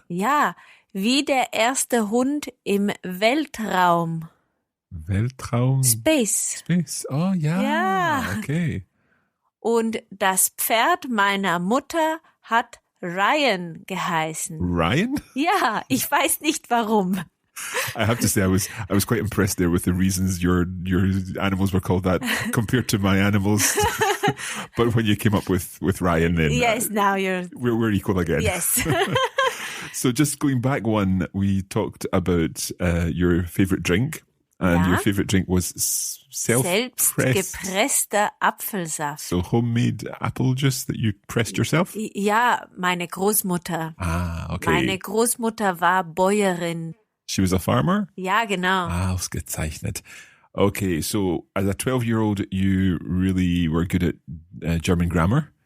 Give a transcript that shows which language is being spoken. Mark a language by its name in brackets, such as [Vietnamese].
[German] Ja, wie der erste Hund im Weltraum. Weltraum? [English] Space. [German] Oh ja, Ja. [English] okay. [German] Und das Pferd meiner Mutter hat Ryan geheißen. Ryan? Ja, ich weiß nicht warum. [English] I have to say, I was quite impressed there with the reasons your animals were called that compared to my animals. But when you came up with Ryan, then Yes, now we're equal again. Yes. So just going back one, we talked about your favorite drink, and your favorite drink was [German] selbstgepresster Apfelsaft. [English] So homemade apple juice that you pressed yourself? [German] Ja, meine Großmutter. [English] Ah, okay. [German] Meine Großmutter war Bäuerin. [English] She was a farmer? [German] Ja, genau. Ah, ausgezeichnet. [English] Okay, so as a 12-year-old, you really were good at German grammar?